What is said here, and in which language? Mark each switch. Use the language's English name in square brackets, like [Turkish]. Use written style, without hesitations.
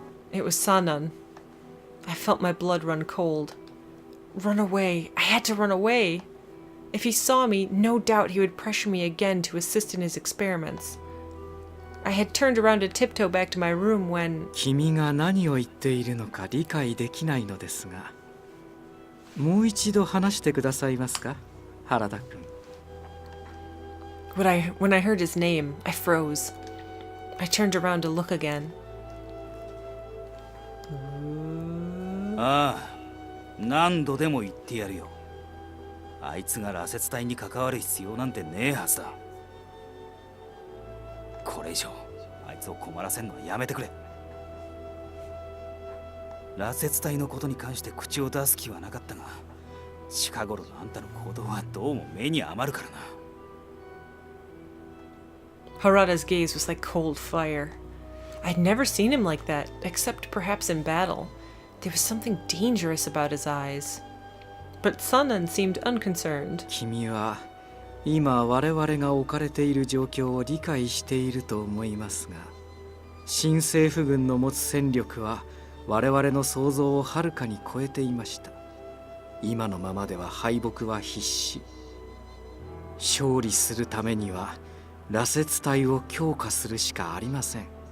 [English] It was Sanan. I felt my blood run cold. Run away. I had to run away. If he saw me, no doubt he would pressure me again to assist in his experiments. I had turned around to tiptoe back to my room when... [Japanese] 君が何を言っているのか理解できないのですが、もう一度話してくださいますか、原田君。 When I heard his name, I froze. I turned around to look again. ああ、何度でも言ってやるよ。あいつが羅刹隊に関わる必要なんてねえはずだ。これ以上あいつを困らせんのはやめてくれ。羅刹隊のことに関して口を出す気はなかったが、近頃のあんたの行動はどうも目に余るからな。 [English] Harada's gaze was like cold fire. I'd never seen him like that, except perhaps in battle. There was something dangerous about his eyes. But Saanen seemed unconcerned. [Japanese] 君は今我々が置かれている状況を理解していると思いますが、新政府軍の持つ戦力は我々の想像をはるかに超えていました。今のままでは敗北は必至。勝利するためには羅刹隊を強化するしかありません。